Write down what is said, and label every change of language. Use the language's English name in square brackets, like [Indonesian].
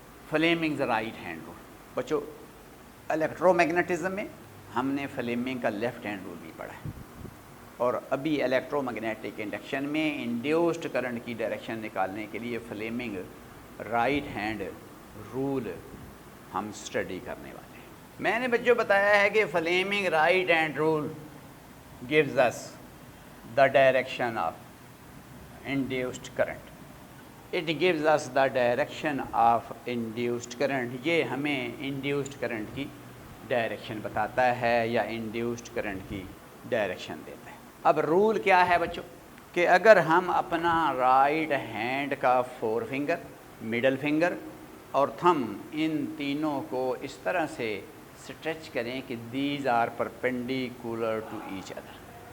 [Urdu] فلیمنگز right hand role. بچوں electro magnetism میں ہم نے فلیمنگ کا لیفٹ ہینڈ رول بھی پڑھا ہے، اور ابھی الیکٹرو میگنیٹک انڈکشن میں انڈیوسڈ کرنٹ کی ڈائریکشن نکالنے کے لیے فلیمنگ رائٹ ہینڈ رول ہم اسٹڈی کرنے والے ہیں۔ میں نے بچوں بتایا ہے کہ Fleming right hand role [English] gives us the direction of induced current. It gives us the direction of induced current. [Urdu] یہ ہمیں induced current کی ڈائریکشن بتاتا ہے یا induced current کی ڈائریکشن دیتا ہے۔ اب رول کیا ہے بچوں کہ اگر ہم اپنا رائٹ ہینڈ کا فور فنگر، مڈل فنگر اور تھم ان تینوں کو اس طرح سے اسٹریچ کریں کہ [English] These are perpendicular to each other.